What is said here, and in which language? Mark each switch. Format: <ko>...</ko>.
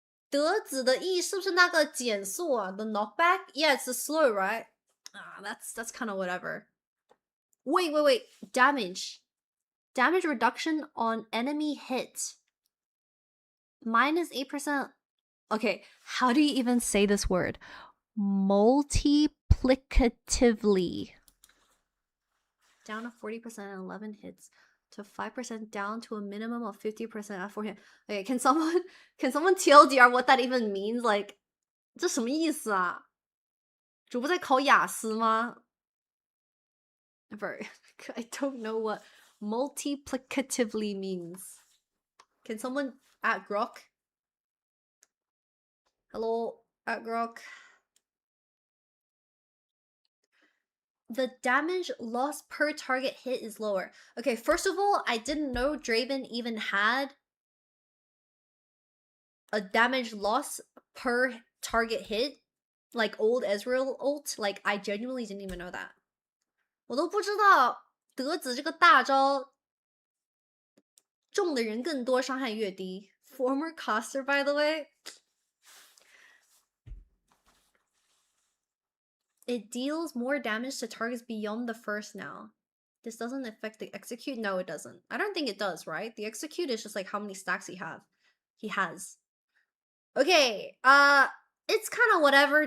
<zh>德子的 E 是不是那个减速啊</zh> <en>the knockback? Yeah, it's the slow, right? Ah, that's kind of whatever. Wait. Damage. Damage reduction on enemy hit. Minus 8%. Okay, how do you even say this word? Multiplicatively. Down to 40% at 11 hits. To 5% down to a minimum of 50% at 4 hits. Okay, can someone TLDR what that even means?</en> <zh>Like, 这什么意思啊？主播在考雅思吗？</zh> <en>Bro, I don't know what multiplicatively means. Can someone at Grok? Hello, at Grok. The damage loss per target hit is lower. Okay, first of all, I didn't know Draven even had a damage loss per target hit, like old Ezreal ult. Like, I genuinely didn't even know that.</en> <zh>我都不知道德子这个大招中的人更多，伤害越低。</zh> <en>Former caster, by the way. It deals more damage to targets beyond the first now. This doesn't affect the execute? No, it doesn't. I don't think it does, right? The execute is just like how many stacks he has. Okay, it's kind of whatever.</en>